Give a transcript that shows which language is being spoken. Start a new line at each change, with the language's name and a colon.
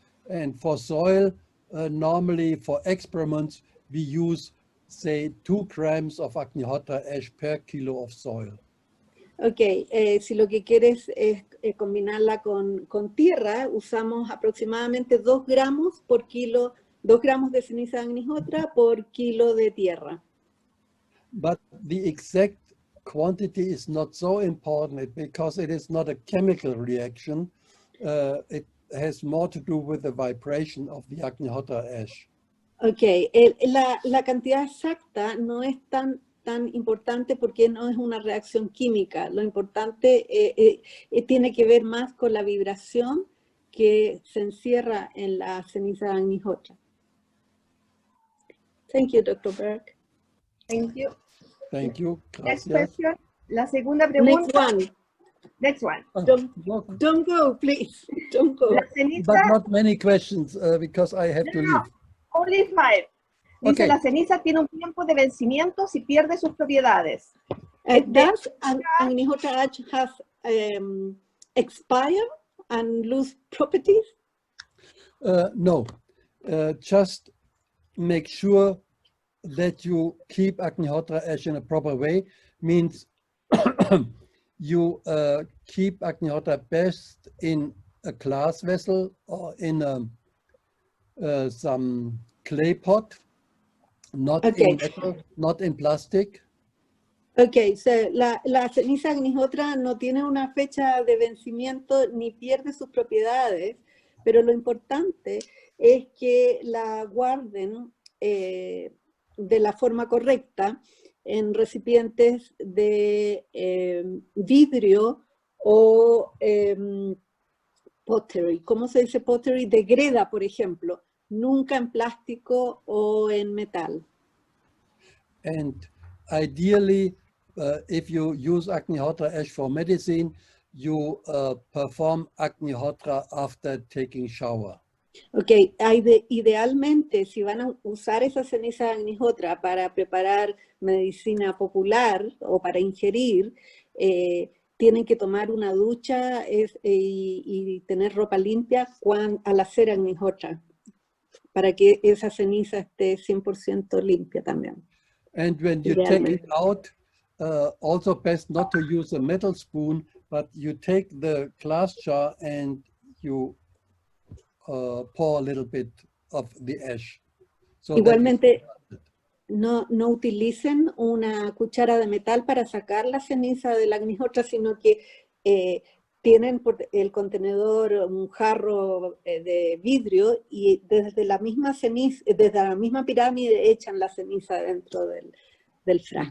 English: And for soil, normally for experiments, we use, say, 2 grams of Agnihotra ash per kilo of soil.
Spanish: Ok, si lo que quieres es combinarla con tierra, usamos aproximadamente 2 gramos por kilo, 2 gramos de ceniza de Agnihotra por kilo de tierra.
English: But the exact quantity is not so important because it is not a chemical reaction. It has more to do with the vibration of the Agnihotra ash.
Spanish: Ok, la cantidad exacta no es tan importante porque no es una reacción química. Lo importante tiene que ver más con la vibración que se encierra en la ceniza de Agnihotra.
English: Thank you, Dr. Berk. Thank you. Thank you. Next
Spanish: Gracias.
English: question.
Spanish: La segunda pregunta.
English: Next one. Next one. Don't go, please. Don't go.
Spanish: La ceniza,
English: But not many questions because I have to leave. only 5.
Spanish: Dice,
English: Okay.
Spanish: la ceniza tiene un tiempo de vencimiento si pierde sus propiedades.
English: Does Agnihotra ash have expire and lose properties? No, just make sure that you keep Agnihotra ash in a proper way. Means you keep Agnihotra best in a glass vessel or in some clay pot, not in metal, not in plastic.
Spanish: Ok, so la ceniza Agnihotra no tiene una fecha de vencimiento ni pierde sus propiedades, pero lo importante es que la guarden de la forma correcta en recipientes de vidrio o pottery. ¿Cómo se dice pottery? De greda, por ejemplo. nunca en plástico o en metal.
English: And ideally, if you use Agnihotra ash for medicine, you perform Agnihotra after taking shower.
Spanish: Ok, idealmente, si van a usar esa ceniza de Agnihotra para preparar medicina popular o para ingerir, tienen que tomar una ducha y tener ropa limpia al hacer Agnihotra, para que esa ceniza esté 100% limpia también.
English: And when you take it out, also best not to use a metal spoon, but you take the glass jar and you pour a little bit of the ash. So
Spanish: igualmente, no utilicen una cuchara de metal para sacar la ceniza de la Agnihotra, sino que tienen por el contenedor un jarro de vidrio y desde la misma ceniza, desde la misma pirámide echan la ceniza dentro del frasco.